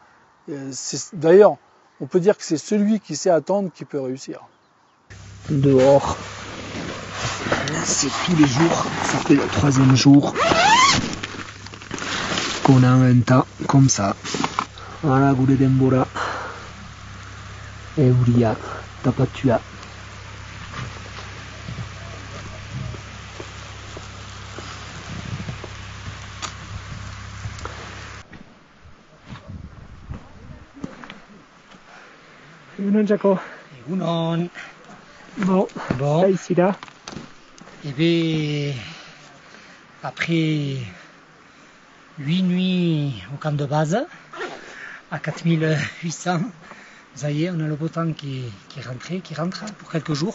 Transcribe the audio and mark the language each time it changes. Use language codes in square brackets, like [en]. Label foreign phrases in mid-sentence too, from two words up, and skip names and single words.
[fr] D'ailleurs, on peut dire que c'est celui qui sait attendre qui peut réussir. Dehors, c'est tous les jours, ça fait le 3e jour qu'on a un temps comme ça. Voilà, [eu] gure denbora, euria, tapatua. Egunon, Jaco. Egunon. [fr] Bon, là, ici, là. Eh bien, après 8 nuits au camp de base, à 4800, ça y est, on a le beau temps qui rentre pour quelques jours.